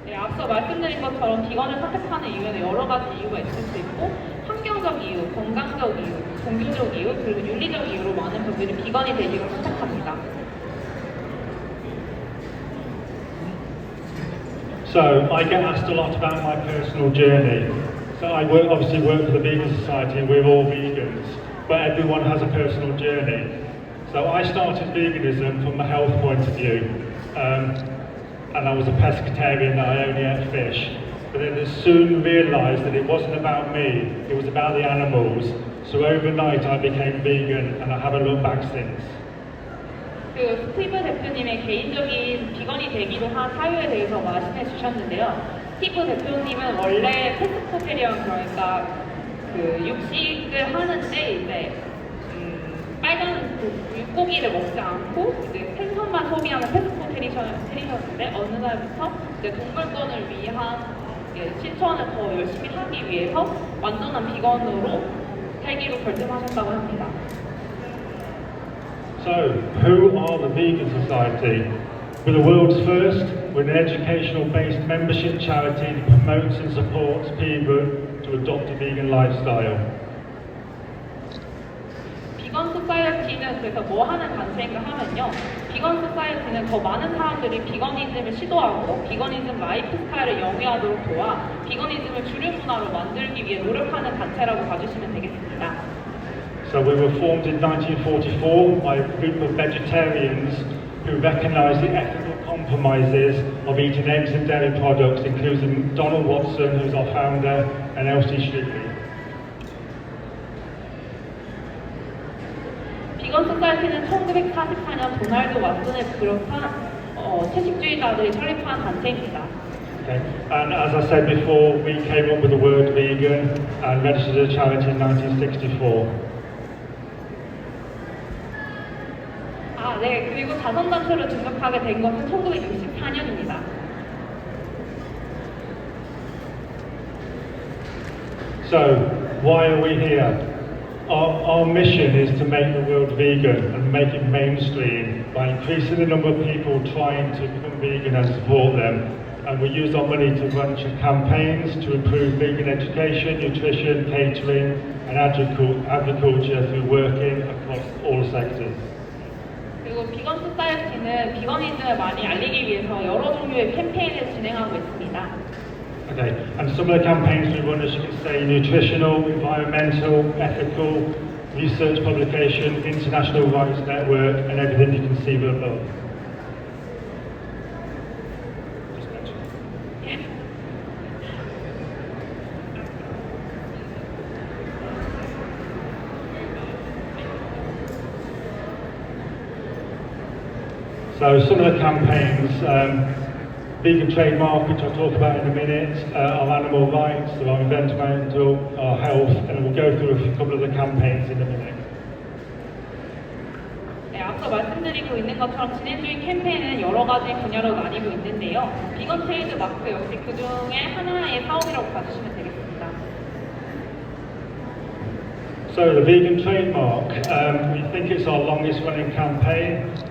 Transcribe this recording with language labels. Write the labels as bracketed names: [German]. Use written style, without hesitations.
[Korean] 앞서 말씀드린 것처럼 비건을 선택하는 이유에는 여러 가지 이유가 있을 수 있고 환경적 이유, 건강적 이유, 종교적 이유, 그리고 윤리적 이유로 많은 분들이 비건이 되기를 선택합니다. [English] So I get asked a lot about my personal journey. So I obviously work for the Vegan Society and we're all vegans, but everyone has a personal journey. So I started veganism from a health point of view. And I was a pescatarian, I only ate fish. But then I soon realised that it wasn't about me, it was about the animals. So overnight I became vegan and I haven't looked back since. [Korean] 그 스티브 대표님의 개인적인 비건이 되기로 한 사유에 대해서 말씀해 주셨는데요. 스티브 대표님은 원래 페스코테리언, 그러니까 그 육식을 하는데 이제 빨간 육고기를 먹지 않고 이제 생선만 소비하는 페스코테리언인데 어느 날부터 이제 동물권을 위한 실천을 더 열심히 하기 위해서 완전한 비건으로 살기로 결심하셨다고 합니다. [English] So, who are the Vegan Society? We're the world's first. We're an educational-based membership charity that promotes and supports people to adopt a vegan lifestyle. [Korean] 비건 소사이어티는 그래서 뭐 하는 단체인가 하면요. 비건 소사이어티는 더 많은 사람들이 비건이즘을 시도하고 비건이즘 라이프 스타일을 영위하도록 도와 비건이즘을 주류 문화로 만들기 위해 노력하는 단체라고 봐주시면 되겠습니다. [English] So we were formed in 1944 by a group of vegetarians who recognised the ethical compromises of eating eggs and dairy products, including Donald Watson, who's our founder, and Elsie Shrigley. [Korean] 비건 소사이어티는 1944년 도널드 왓슨을 비롯한 채식주의자들이 설립한 단체입니다. [English] Okay. And as I said before, we came up with the word vegan and registered as a charity in 1964. [Korean] 네, 그리고 자선단체로 등록하게 된 것은 1964년입니다. [English] So, why are we here? Our mission is to make the world vegan and make it mainstream by increasing the number of people trying to become vegan and support them. And we use our money to run campaigns to improve vegan education, nutrition, catering and agriculture through working across all sectors. [Korean] 그리고 비건 소사이어티는 비건이즘을 많이 알리기 위해서 여러 종류의 캠페인을 진행하고 있습니다. [English] Okay, and some of the campaigns we run, as you can say, nutritional, environmental, ethical, research publication, international rights network, and everything you can see below. So some of the campaigns, vegan trademark, which I'll talk about in a minute, our animal rights, our environmental, our health, and we'll go through a couple of the campaigns in a minute. [Korean] 네, 앞서 말씀드리고 있는 것처럼 진행 중인 캠페인은 여러 가지 분야로 나뉘고 있는데요. 비건 트레이드 마크 역시 그 중에 하나의 사업이라고 봐주시면 되겠습니다. [English] So the vegan trademark, we think it's our longest running campaign.